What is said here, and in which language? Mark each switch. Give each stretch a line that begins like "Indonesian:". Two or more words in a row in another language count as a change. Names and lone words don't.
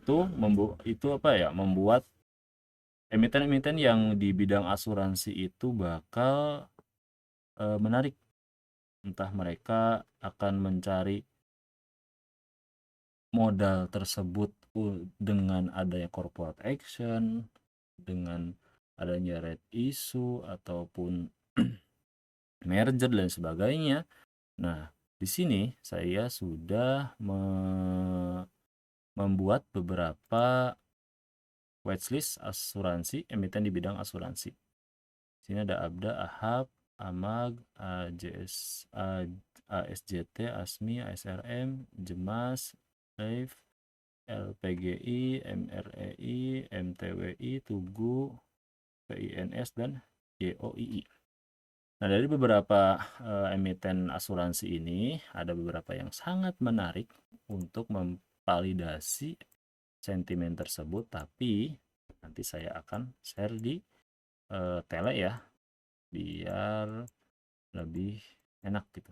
Indonesian: Itu apa ya, membuat emiten-emiten yang di bidang asuransi itu bakal menarik, entah mereka akan mencari modal tersebut dengan adanya
English: corporate action,
Indonesian: dengan adanya
English: red issue
Indonesian: ataupun merger dan sebagainya. Nah, di sini saya sudah membuat beberapa watchlist asuransi emiten di bidang asuransi. Sini ada Abda, Ahab, Amag, AJS, ASJT, ASMI, ASRM, Jemas, Life, LPGI, MREI, MTWI, Tugu, PINS, dan JOII. Nah, dari beberapa emiten asuransi ini, ada beberapa yang sangat menarik untuk memvalidasi sentimen tersebut, tapi nanti saya akan share di tele ya, biar lebih enak gitu.